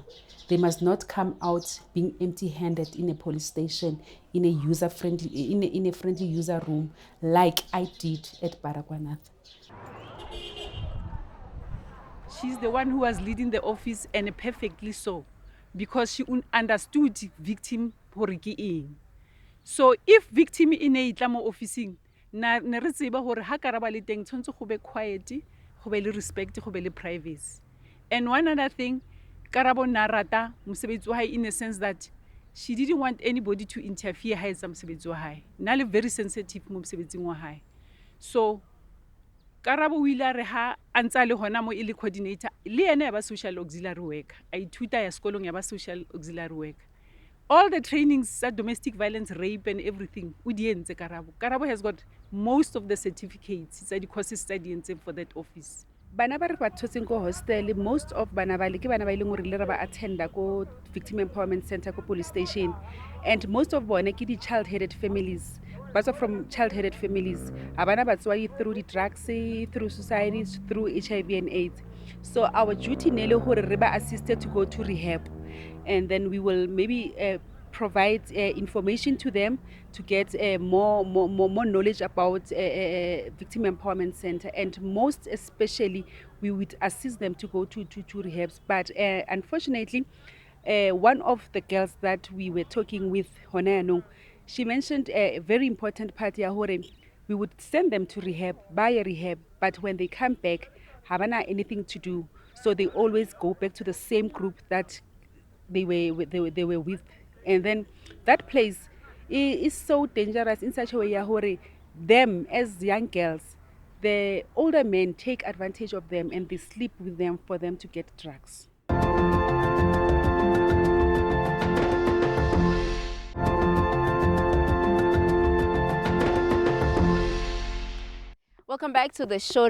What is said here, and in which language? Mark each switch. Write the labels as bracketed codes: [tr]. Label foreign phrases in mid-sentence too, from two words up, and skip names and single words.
[en] They must not come out being empty-handed in a police station, in a friendly user room, like I did at Baragwanath. She's the one who was leading the office, and perfectly so, because she understood victim [st] hore ke eng. So if victim e ne itla mo officing, na ne re tseba hore ha Karaba le teng tshwantse go be quiet, go be le respect, go be le privacy. [en] And one other thing, [st] Karabo narata mosebetsi wa hae, [en] in a sense that she didn't want anybody to interfere [st] ha etsa mosebetsi wa hae. Na le [en] very sensitive [st] mo mosebetsing wa hae. So Karabo o ile a re ha a ntse a le hona mo ile coordinator, le ene ya ba [en] social auxiliary worker, [st] a ithuta ya sekolong ya ba [en] social auxiliary worker. All the trainings, domestic violence, rape and everything, [st] o di entse Karabo. [en] Karabo has got most of the certificates. It's a courses studying for that office. [st] Bana ba re ba thotseng ko hostel, [en] most of [st] bana ba le ke bana ba ileng gore le re ba attenda ko [en] victim empowerment center [st] ko [en] police station, [st] and most of bone ke di [en] child-headed families. But from child-headed families, [st] abana ba tswa [en] through the drugs, through society, through HIV and AIDS. So our duty [st] nele hore re ba [en] assisted to go to rehab, and then we will maybe provide information to them to get more knowledge about victim empowerment center, and most especially we would assist them to go to rehabs. But unfortunately, one of the girls that we were talking with, Honayano, she mentioned a very important part [st] ya hore [en] we would send them to rehab, buy a rehab, but when they come back, havana anything to do. So they always go back to the same group that they were with. And then that place is so dangerous in such a way [st] ya hore [en] them as young girls, the older men take advantage of them and they sleep with them for them to get drugs. Welcome back to the show.